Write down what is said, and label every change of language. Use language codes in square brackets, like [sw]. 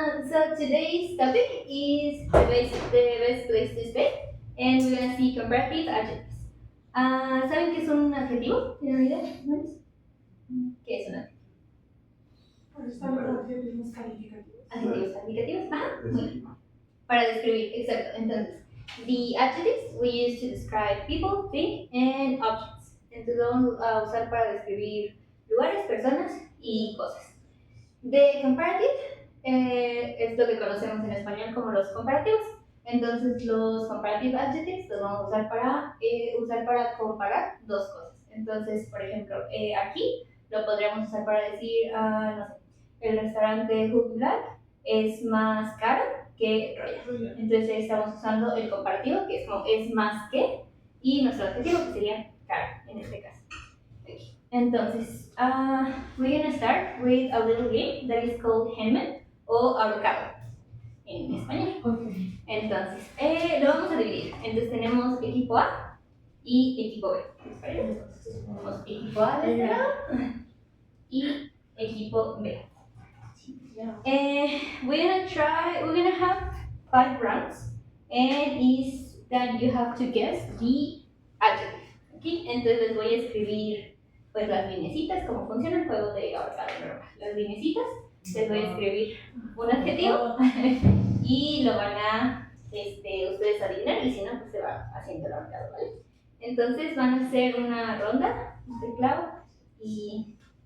[en] So today's topic is the best place to stay, and we're gonna see comparative adjectives. [es] ¿Saben qué es un adjetivo? ¿Tienen idea? ¿No es? ¿Qué es un adjetivo? Están adjetivos calificativos. Adjetivos calificativos. Ajá. Muy bien. Para describir, exacto. [en] Entonces, the adjectives we use to describe people, things, and objects. [es] Entonces, lo vamos a usar para describir lugares, personas y cosas. [en] The comparative [es] es lo que conocemos en español como los comparativos. Entonces, los [en] comparative adjectives [es] los vamos a usar para comparar dos cosas. Entonces, por ejemplo, aquí lo podríamos usar para decir, no sé, el restaurante Hook Black es más caro que Royal. Entonces, ahí estamos usando el comparativo, que es como es más que, y nuestro adjetivo, que sería caro en este caso. [en] Entonces, we're gonna start with a little game that is called Henman [es] o ahorcado en español. [en] Okay. [es] Entonces, lo vamos a dividir. Entonces tenemos equipo A y equipo B. ¿Les parece? Entonces, tenemos equipo A de este lado y equipo B. [en] We're gonna have 5 rounds, and is that you have to guess the adjective. ¿Okay? [es] Entonces les voy a escribir pues las linecitas, cómo funciona el juego de ahorcado normal. Las linecitas, les voy a escribir un adjetivo y lo van a ustedes adivinar, y si no, pues se va haciendo el ahorcado, ¿vale? Entonces van a hacer una ronda de clavo y